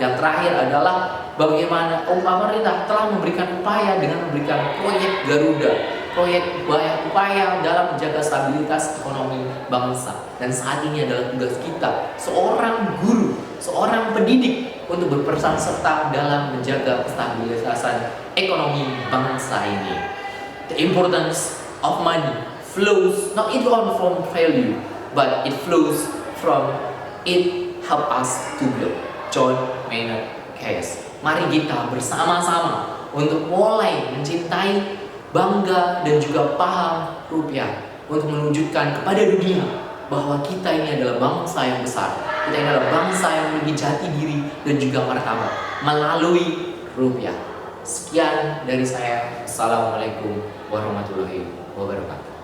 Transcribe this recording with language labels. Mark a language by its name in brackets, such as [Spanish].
[Indonesian] Yang terakhir adalah bagaimana pemerintah telah memberikan upaya dengan memberikan proyek Garuda, proyek upaya dalam menjaga stabilitas ekonomi bangsa. Dan saat ini adalah tugas kita, seorang guru, seorang pendidik, untuk berperan serta dalam menjaga kestabilitasan ekonomi bangsa ini. [English] The importance of money flows not only from value, but it flows from it help us to grow. John Maynard Keynes. [Indonesian] Mari kita bersama-sama untuk mulai mencintai, bangga, dan juga paham rupiah, untuk menunjukkan kepada dunia bahwa kita ini adalah bangsa yang besar. Kita ini adalah bangsa yang memiliki jati diri dan juga martabat melalui rupiah. Sekian dari saya. Assalamualaikum warahmatullahi wabarakatuh.